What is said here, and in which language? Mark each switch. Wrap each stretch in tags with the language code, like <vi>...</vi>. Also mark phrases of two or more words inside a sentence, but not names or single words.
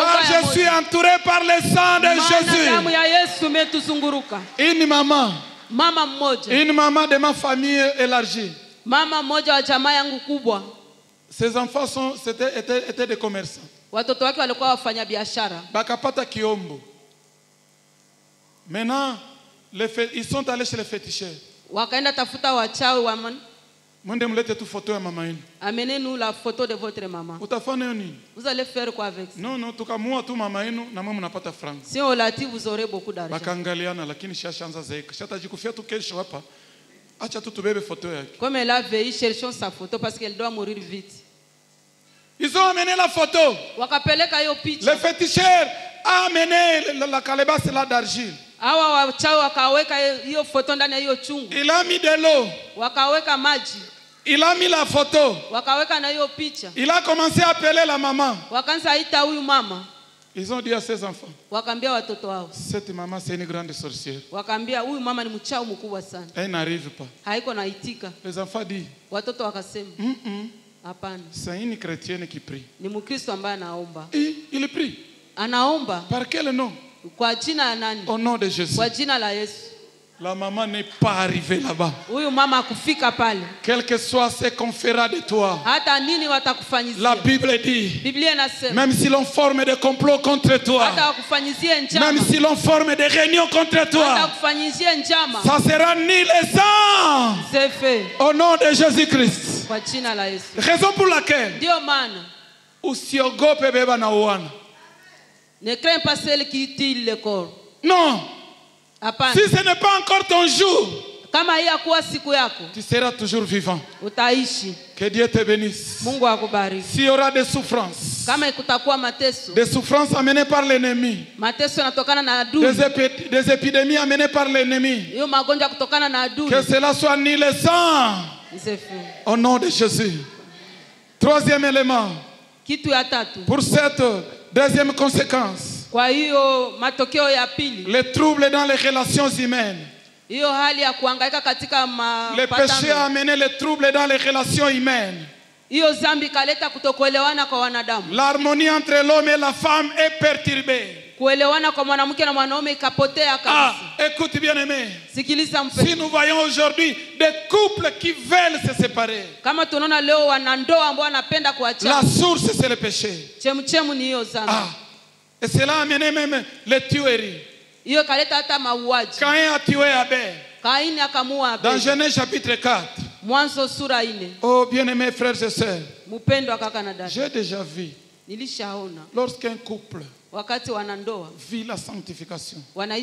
<fr>Car</fr> <sw>ubaya</sw> <fr>je suis</fr> <sw>moja.</sw> <fr>entouré par le sang de</fr> <sw>Maana damu</sw> <fr>Jésus.</fr> <sw>ya Yesu imetuzunguruka.</sw> <fr>Une maman.</fr> <sw>Mama mmoja.</sw> <fr>Une maman de ma famille élargie.</fr> <sw>Mama mmoja wa jamaa yangu kubwa.</sw> <fr>Ses enfants étaient des commerçants.</fr> <sw>Watoto wake walikuwa wafanya biashara. Bakapata kiombo.</sw> <fr>Maintenant, ils sont allés chez les féticheurs.</fr> <sw>Wakaenda tafuta wachawi wa Mwende mlete tu photo ya mama yenu.</sw> <fr>amenez-nous la photo de votre maman.</fr> <sw>Utafanya nini?</sw> <fr>Vous allez faire quoi avec ça? Non,</fr> <sw>tukamua tu mama yenu na mama mnapata franc.</sw> <fr>Si on l'a dit, vous aurez beaucoup d'argent.</fr> <sw>Bakaangaliana lakini shashaanza zeeka. Shatajikufia tu kesho hapa. Acha tu tubebe photo yake.</sw> <fr>Comme elle a veillé, cherchons sa photo parce qu'elle doit mourir vite. Ils ont amené la photo.</fr> <sw>Wakapeleka hiyo</sw> <fr>Le</fr> <sw>picha.</sw> <fr>féticheur a amené la calebasse là d'argile.</fr> <sw>Hawa wachawi wakaweka hiyo foto ndani ya hiyo chungu.</sw> <fr>Il a mis de l'eau.</fr> <sw>Wakaweka maji.</sw> <fr>Il a mis la photo.</fr> <sw>Wakaweka na hiyo picha.</sw> <fr>Il a commencé à appeler la maman.</fr> <sw>Wakaanza ita huyu mama.</sw> <fr>Ils ont dit à ses enfants,</fr> <sw>Wakaambia watoto wao.</sw> <fr>cette maman c'est une grande sorcière.</fr> <sw>Wakaambia huyu mama ni mchawi mkubwa sana.</sw> <fr>Elle n'arrive pas.</fr> <sw>Haiko naitika.</sw> <fr>Les enfants disent,</fr> <sw>Watoto wakasema, hapana.</sw> <fr>c'est une chrétienne qui prie.</fr> <sw>Ni Mkristo ambaye anaomba.</sw> <fr>Et il prie.</fr> <sw>Anaomba</sw> <fr>Par quel nom?</fr> <sw>kwa jina la nani?</sw> <fr>Au nom de Jésus.</fr> <sw>Kwa jina la Yesu.</sw> <fr>La maman n'est pas arrivée là-bas.</fr> <sw>Huyu mama akufika pale.</sw> <fr>Quel que soit ce qu'on fera de toi,</fr> <sw>Hata nini watakufanyizia?</sw> <fr>la Bible dit,</fr> <sw>Biblia inasema</sw> <fr>même si l'on forme des complots contre toi,</fr> <sw>hata wakufanyizie njama.</sw> <fr>même si l'on forme des réunions contre</fr> <sw>Hata</sw> <fr>toi,</fr> <sw>wakufanyizie njama.</sw> <fr>ça sera nul et sans. C'est fait. Au nom de Jésus-Christ.</fr> <sw>Kwa jina la Yesu.</sw> <fr>Raison pour laquelle,</fr> <sw>Ndio maana usiogope beba na uana.</sw> <fr>ne crains pas celle qui tue le corps. Non.</fr> <sw>Hapana.</sw> <fr>Si ce n'est pas encore ton jour,</fr> <sw>Kama hii hakuwa siku yako,</sw> <fr>tu seras toujours vivant.</fr> <sw>utaishi.</sw> <fr>Que Dieu te bénisse.</fr> <sw>Mungu akubariki.</sw> <fr>S'il y aura des souffrances,</fr> <sw>Kama kutakuwa mateso,</sw> <fr>des souffrances amenées par l'ennemi,</fr> <sw>mateso yanatokana na adui.</sw> <fr>des épidémies amenées par l'ennemi,</fr> <sw>Hiyo magonjwa kutokana na adui.</sw> <fr>que cela soit nul et sans. C'est fait. Au nom de Jésus. Troisième élément,</fr> <sw>Kitu ya tatu.</sw> <fr>pour cette deuxième conséquence,</fr> <sw>Kwa hiyo matokeo ya pili,</sw> <fr>les troubles dans les relations humaines.</fr> <sw>hiyo hali ya kuhangaika katika</sw> <fr>Le péché a</fr> <sw>mapatano,</sw> <fr>amené les troubles dans les relations humaines.</fr> <sw>hiyo dhambi kaleta kutokuelewana kwa wanadamu.</sw> <fr>L'harmonie entre l'homme et la femme est perturbée.</fr> <sw>Kuelewana kwa mwanamke na mwanaume ikapotea Ah, kabisa.</sw> <fr>écoute bien aimé.</fr> <sw>Sikiliza</sw> <fr>Si</fr> <sw>mpendwa.</sw> <fr>nous voyons aujourd'hui des couples qui veulent se séparer,</fr> <sw>Kama tunaona leo wanandoa ambao wanapenda</sw> <fr>la</fr> <sw>kuachana,</sw> <fr>source c'est le péché.</fr> <sw>chemchemu ni hiyo dhambi.</sw> <fr>Ah, et cela a amené même les tueries.</fr> <sw>Hiyo kaleta hata mauaji.</sw> <fr>Caïn a tué Abel.</fr> <sw>Kaini akamua</sw> <fr>Dans</fr> <sw>Abeli.</sw> <fr>Genèse chapitre 4.</fr> <sw>Mwanzo sura 4.</sw> <fr>Oh bien-aimés frères et sœurs,</fr> <sw>Mpendwa kaka na dada,</sw> <fr>j'ai déjà vu,</fr> <sw>nilishaona</sw> <fr>lorsqu'un couple</fr> <sw>wakati wanandoa</sw> <fr>vit la sanctification,</fr> <sw>wanaishi utakasi,</sw>